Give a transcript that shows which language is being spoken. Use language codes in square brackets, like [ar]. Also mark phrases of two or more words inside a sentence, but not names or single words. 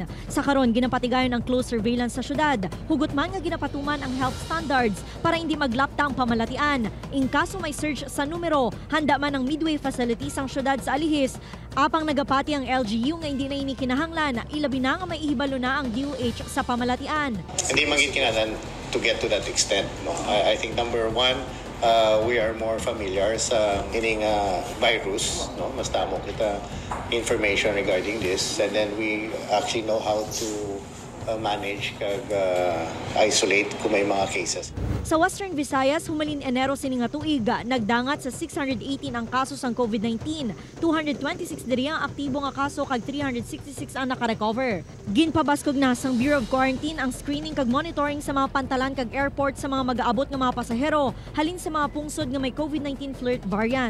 [hil] Sa karon ginapatigayon ang [en] close surveillance [hil] sa syudad. Hugot man nga ginapatuman ang [en] health standards [hil] para hindi maglapta ang pamalatian. In kaso may surge sa numero, handa man ang midway facility sang syudad sa Alihis. Apang nagapati ang LGU nga hindi na inikinahanglan, ilabi na nga may ihibalo na ang DOH sa pamalatian. Hindi maging kinahanglan [en] to get to that extent. No? I think number one, we are more familiar [hil] sa ining virus, [en] no? [hil] Mas tamo kita [en] information regarding this, and then we actually know how to manage [hil] kag isolate kung may mga cases. Sa Western Visayas, humalin Enero sining nga tuig, nagdangat sa 618 ang kaso sang COVID-19, 226 diri ang aktibo nga kaso kag 366 ang nakarecover. Ginpabaskog na sang Bureau of Quarantine ang screening kag monitoring sa mga pantalan kag airport sa mga mag-aabot nga mga pasahero, halin sa mga pungsod nga may COVID-19 flirt variant.